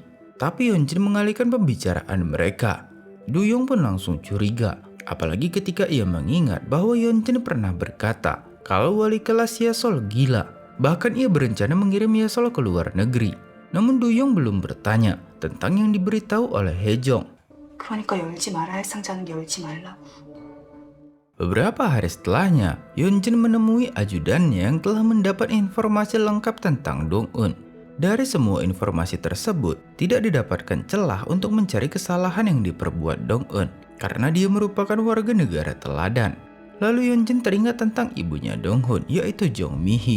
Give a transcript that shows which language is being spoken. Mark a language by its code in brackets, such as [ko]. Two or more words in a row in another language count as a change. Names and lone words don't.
[id] Tapi Yeonjin mengalihkan pembicaraan mereka. Du-yong pun langsung curiga, apalagi ketika ia mengingat bahwa Yeonjin pernah berkata kalau wali kelas Yesol gila. Bahkan ia berencana mengirim Yesol ke luar negeri. Namun Du-yong belum bertanya tentang yang diberitahu oleh Hye-jong. [ko] 그러니까 열지 말아야 할 상자는 열지 말라고. [id] Beberapa hari setelahnya, Yeonjin menemui ajudannya yang telah mendapat informasi lengkap tentang Dong-un. Dari semua informasi tersebut, tidak didapatkan celah untuk mencari kesalahan yang diperbuat Dong-un karena dia merupakan warga negara teladan. Lalu Yeonjin teringat tentang ibunya Dong-hun, yaitu Jong Mi-hee.